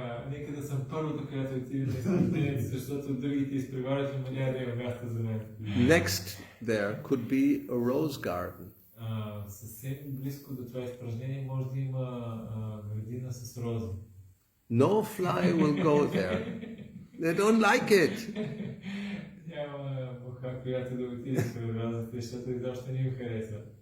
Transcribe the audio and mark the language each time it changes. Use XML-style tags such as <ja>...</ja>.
<bg>Нека да съм първото, която отиде на изпражнението, защото другите изпреварят, но няма да има място за мен.</bg> <en>Next there could be a rose garden.</en> <bg>Съвсем близко до това изпражнение може да има градина с рози.</bg> <en>No fly will go there. They don't like it.</en> <bg>Няма муха, която да отиде пред розите, защото изобщо не им харесва.</bg>